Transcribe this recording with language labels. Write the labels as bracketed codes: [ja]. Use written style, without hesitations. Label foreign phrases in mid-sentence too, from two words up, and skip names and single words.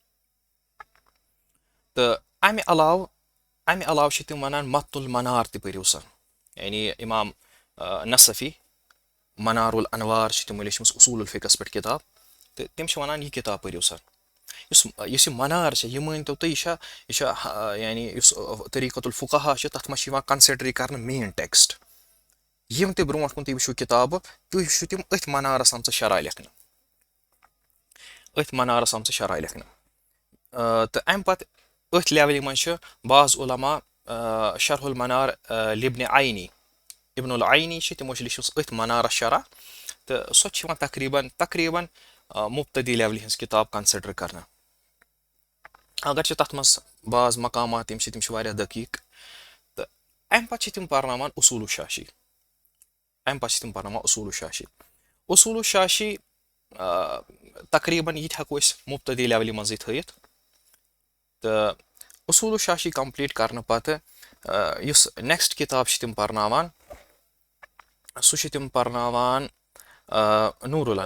[ks] تہٕ اَمہِ علاوٕ چھِ تِم وَنان متُ المنار تہِ پٔرِو سا یعنی اِمام نصفی منار الانوار چھِ تِمو لیٚچھمٕژ اصوٗل الفِقَس پٮ۪ٹھ کِتاب تہٕ تِم چھِ وَنان یہِ کِتاب پٔرِو سا یُس یہِ منار چھِ یہِ مٲنۍتو تُہۍ یہِ چھِ یعنی یُس طریٖقت الفقہا چھِ تَتھ منٛز چھِ یِوان کَنسِڈرٕے کَرنہٕ [en] main text [ks] یِم تہِ برونٛٹھ کُن تُہۍ وٕچھِو کِتابہٕ تُہۍ وٕچھِو تِم أتھۍ منارَس آمژٕ شرح لیکھنہٕ تہٕ اَمہِ پَتہٕ أتھۍ لٮ۪ولہِ منٛز چھِ بعض عُلما شرح المنار لِبنِ عینی ابن العینی چھِ تِمو چھِ لیٚچھمٕژ أتھۍ منارَس شرح تہٕ سۄ تہِ چھِ یِوان تقریٖباً مُبتدی لٮ۪ولہِ ہِنٛز کِتاب کَنسِڈر کَرنہٕ اگرچہِ تَتھ منٛز بعض مقامات یِم چھِ تِم چھِ واریاہ دقیٖق تہٕ اَمہِ پَتہٕ چھِ تِم پَرناوان اصوٗلو شاشی تقریٖباً یہِ تہِ ہٮ۪کو أسۍ مُبتدی لٮ۪ولہِ منٛزٕے تھٲیِتھ تہٕ اصوٗلو شاشی کَمپلیٖٹ کَرنہٕ پَتہٕ یُس نٮ۪کسٹ کِتاب چھِ تِم پَرناوان سُہ چھِ تِم پَرناوان نوٗر